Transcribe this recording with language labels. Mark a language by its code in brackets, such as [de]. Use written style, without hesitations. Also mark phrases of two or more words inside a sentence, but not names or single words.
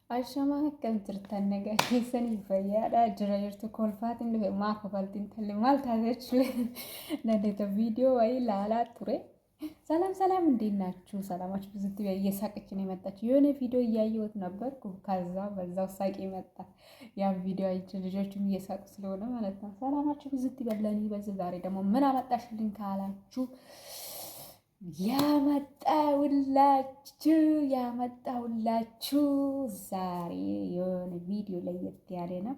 [om] Ashama akkam jirtan nagaa keessanii fayyaadha jira jirtu kolfaatiin dhufe maa kofaltiin talle maal taatee nadeta ቪዲዮ waa laalaa ture [am] ሰላም ሰላም እንዴት ናችሁ? ሰላማችሁ ብዙ እየሳቀች ነው የመጣችሁ። የሆነ ቪዲዮ እያየሁት ነበርኩ ከዛ በዛው ሳቂ መጣ። ያ ቪዲዮ አይቼ ልጆቹም እየሳቁ ስለሆነ ማለት ነው። ሰላማችሁ ብዙ ይበላኝ። በዚህ ዛሬ ደግሞ ምን አመጣሽልኝ ካላችሁ ያመጣሁላችሁ ዛሬ የሆነ ቪዲዮ ለየት ያለ